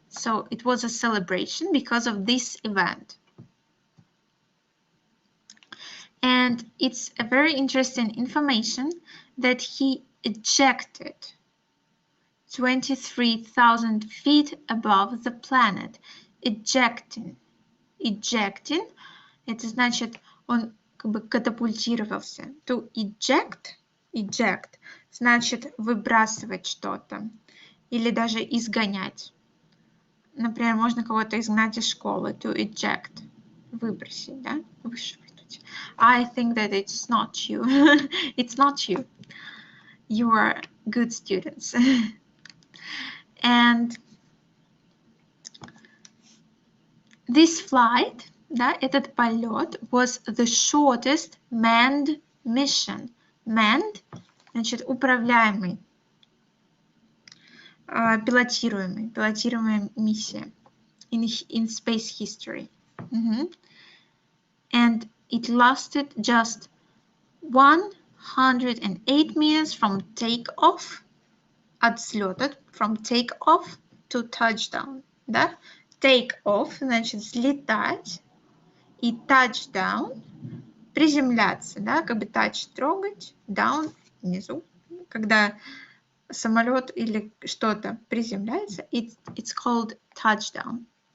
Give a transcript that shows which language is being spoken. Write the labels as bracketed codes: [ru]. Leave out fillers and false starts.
[en] So it was a celebration because of this event. And it's a very interesting information that he ejected 23,000 feet above the planet. Ejecting. [ru] Это значит, он как бы катапультировался. [en] To eject, [ru] значит выбрасывать что-то или даже изгонять. Например, можно кого-то изгнать из школы. [en] To eject. [ru] Выбросить, да? Вышвырнуть. [en] I think that it's not you. It's not you. You are good students. And this flight, [ru] да, этот полет, [en] was the shortest manned mission. [ru] Manned, значит, управляемый, пилотируемая миссия [en] in space history. And it lasted just 108 minutes from takeoff, [ru] от взлета, [en] from takeoff to touchdown, да? [ru] Take-off, значит, взлетать, и touchdown, приземляться, да, как бы touch, трогать, down, внизу, когда самолет или что-то приземляется, [en] it's called touchdown.